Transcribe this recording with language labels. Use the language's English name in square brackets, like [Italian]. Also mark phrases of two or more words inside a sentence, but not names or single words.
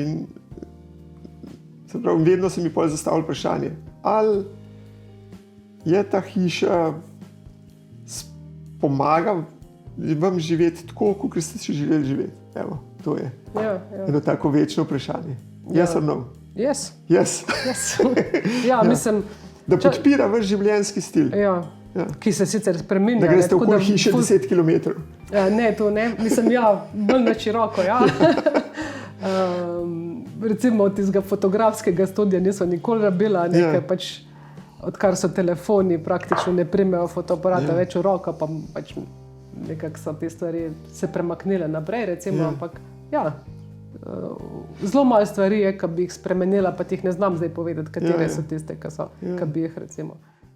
[Slovenian] In, se pravi, vedno se mi pol zastavlja vprašanje, ali je ta hiša pomaga vam živeti tako, kot ste si želeli živeti. Evo, to je eno tako večno vprašanje. [English] Yes or no? Yes. [Slovenian] Ja, mislim... Da podpira vaš življenjski stil. Ki se sicer spreminja. Da greste okoli hiše 10 km. Ne, to ne. Mislim, bolj na široko, recimo od tistega fotografskega studija niso nikoli rabila, nekaj pač, odkar so telefoni, praktično ne primejo fotoaparata več v roko, pa pač nekako so te stvari se premaknile naprej, recimo, ampak zelo malo stvari je, ki bi jih spremenila, pa ti jih ne znam zdaj povedati, katere so tiste, ki bi jih recimo.